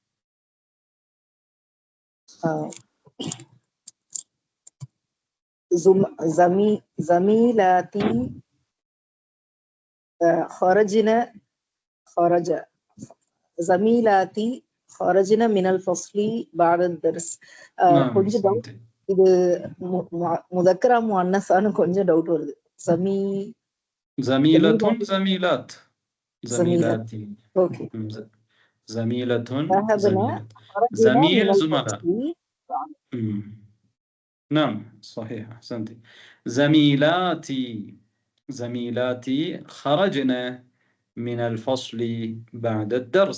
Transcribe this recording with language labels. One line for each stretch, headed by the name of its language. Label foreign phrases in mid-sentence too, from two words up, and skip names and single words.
Arabic: زميلاتي زميلاتي خرجنا من الفصل بعد الدرس.
Tamil: கொஞ்சம் டவுட். இது முதக்கரா முஅன்னஸான்னு கொஞ்சம் டவுட் வருது.
Arabic: زميلات.
English: اوكي.
Arabic: زميلة. زميل زملاء. نعم صحيح أحسنتي. زميلاتي خرجنا من الفصل بعد الدرس.